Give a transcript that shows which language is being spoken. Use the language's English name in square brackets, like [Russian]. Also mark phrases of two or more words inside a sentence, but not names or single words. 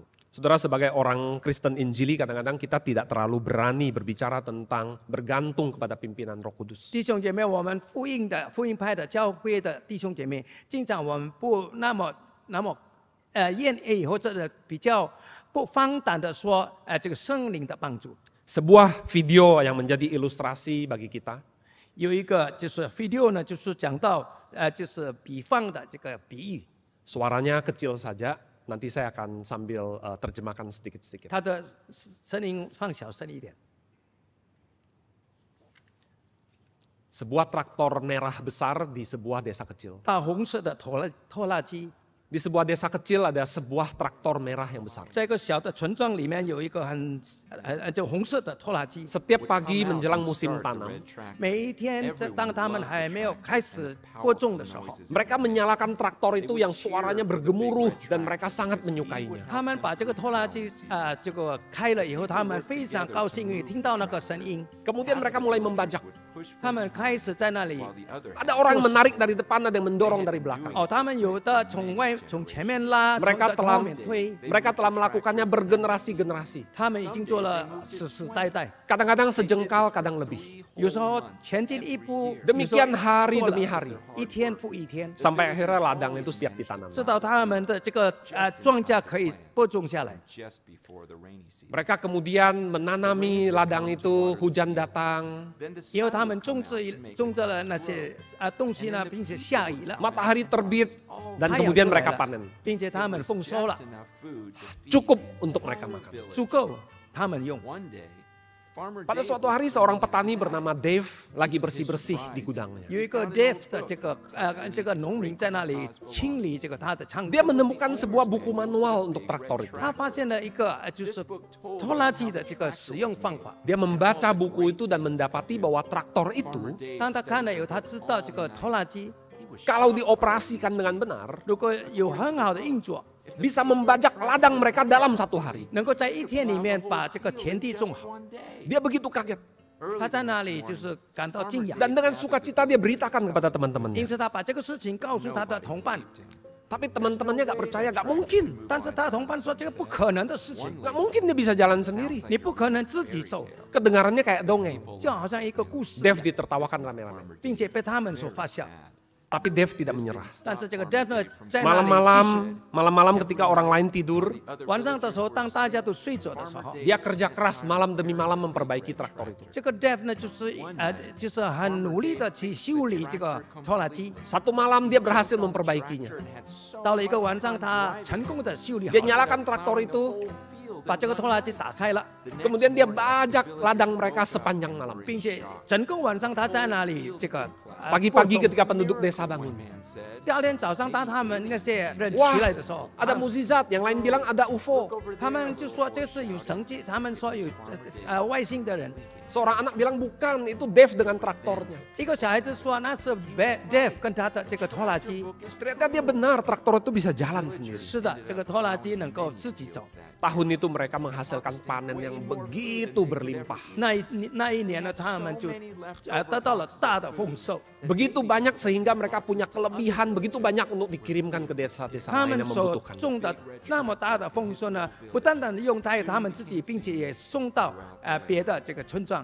[Indonesian] Saudara, sebagai orang Kristen Injili kadang-kadang kita tidak terlalu berani berbicara tentang bergantung kepada pimpinan Roh Kudus. [Chinese] 弟兄姐妹，我们福音派的教会的弟兄姐妹，经常我们不那么愿意或者比较不放胆的说，这个圣灵的帮助。 [Indonesian] Sebuah video yang menjadi ilustrasi bagi kita. [Chinese] 有一个就是 video 呢，就是讲到就是比方的这个比喻， [Indonesian] Suaranya kecil saja, nanti saya akan sambil terjemahkan sedikit-sedikit. [Chinese] 它的声音放小声一点。 [Indonesian] Sebuah traktor merah besar di sebuah desa kecil. [Chinese] 大红色的拖拉机， [Indonesian] Di sebuah desa kecil ada sebuah traktor merah yang besar. [Chinese] 在一个小的村庄里面有一个就红色的拖拉机。 [Indonesian] Setiap pagi menjelang musim tanam, [Chinese] 每一天，当他们还没有开始播种的时候， [Indonesian] mereka menyalakan traktor itu yang suaranya bergemuruh dan mereka sangat menyukainya. [Chinese] 他们把这个拖拉机这个开了以后，他们非常高兴，因为听到那个声音， [Indonesian] Kemudian mereka mulai membajak. [Chinese] 他们开始在那里 [Indonesian] Ada orang yang menarik dari depan, ada yang mendorong dari belakang. [Chinese] 他们有的从前面拉， [Indonesian] Mereka [Chinese] 从后面推， [Indonesian] telah melakukannya bergenerasi-generasi. [Chinese] 他们已经做了世代。 [Indonesian] Kadang-kadang sejengkal, kadang lebih. [Chinese] 有时候前进一步， [Indonesian] Demikian hari demi hari. [Chinese] 一天复一天， [Indonesian] Sampai akhirnya ladang itu siap ditanam. [Chinese] 直到他们的这个庄稼可以播种下来。 [Indonesian] Mereka kemudian menanami ladang itu, hujan datang, [Chinese] 以后他们种植了那些东西呢，并且下雨了， [Indonesian] matahari terbit, dan [Chinese] 太阳 [Indonesian] kemudian [Chinese] 出来 [Indonesian] mereka [Chinese] 了 [Indonesian] panen. [Chinese] 并且他们丰收了， [Indonesian] Cukup untuk mereka makan. [Chinese] 足够他们用。 [Indonesian] Pada suatu hari seorang petani bernama Dave lagi bersih-bersih di gudangnya. [Chinese] 有一个 Dave 的这个农民在那里清理这个他的仓库， [Indonesian] Dia menemukan sebuah buku manual untuk traktor itu. [Chinese] 他发现了一个就是拖拉机的这个使用方法。 [Indonesian] Dia membaca buku itu dan mendapati bahwa traktor itu [Chinese] 当他看了以后，他知道这个拖拉机 [Indonesian] kalau dioperasikan dengan benar [Chinese] 如果有很好的运作， [Indonesian] bisa membajak ladang mereka dalam 1 hari. [Chinese] 能够在一天里面把这个田地种好。 [Indonesian] Dia begitu kaget [Chinese] 他在那里就是感到惊讶， [Indonesian] dan dengan sukacita dia beritakan kepada [Chinese] 因 [Indonesian] teman-temannya. [Chinese] 此他把这个事情告诉他的同伴， [Indonesian] Tapi teman-temannya gak percaya, gak mungkin. [Chinese] 但是他的同伴说这个不可能的事情， [Indonesian] Gak mungkin dia bisa jalan sendiri. [Chinese] 你不可能自己走， [Indonesian] Kedengarannya kayak dongeng. [Chinese] 就好像一个故事， [Indonesian] Dave ditertawakan rame-rame. [Chinese] 并且被他们所发笑。 [Indonesian] Tapi Dave tidak menyerah. [Chinese] 但是这个 Dave 呢，在那里继续 [Indonesian] Malam-malam ketika orang lain tidur, [Chinese] 晚上的时候，当大家都睡着的时候， [Indonesian] dia kerja keras malam demi malam memperbaiki traktor itu. [Chinese] 这个 Dave 呢就是很努力的去修理这个拖拉机。 [Indonesian] Satu malam dia berhasil memperbaikinya. [Chinese] 到了一个晚上，他成功的修理好 [Indonesian] Dia [Chinese] 了， [Indonesian] nyalakan traktor itu, [Chinese] 把这个拖拉机打开了， [Indonesian] kemudian dia bajak ladang mereka sepanjang malam. [Chinese] 并且整个晚上他在那里这个 [Indonesian] Pagi-pagi ketika penduduk desa bangun. [Chinese] 第二天早上，当他们那些人起 [Indonesian] Wah, [Chinese] 来的时候， [Indonesian] ada mukjizat, yang lain bilang ada UFO. [Chinese] 他们就说这是有神迹，他们说有外星的人。 [Indonesian] Seorang anak bilang bukan, itu Dave dengan traktornya. [Chinese] 一个小孩子说那是 Dave 跟他的这个拖拉机。 [Indonesian] Ternyata dia benar, traktor itu bisa jalan sendiri. [Chinese] 是的，这个拖拉机能够自己走。 [Indonesian] Tahun itu mereka menghasilkan panen yang begitu berlimpah. [Chinese] 那一年呢，他们就得到了大的丰收。 [Indonesian] Begitu banyak sehingga mereka punya kelebihan, begitu banyak untuk dikirimkan ke desa-desa [Chinese] 他 [Indonesian] lain [Chinese] 们 [Indonesian] yang [Chinese] 所 [Indonesian] membutuhkan. [Chinese] 种的那么大的丰收呢，不单单用在他们自己，并且也送到别的这个村庄。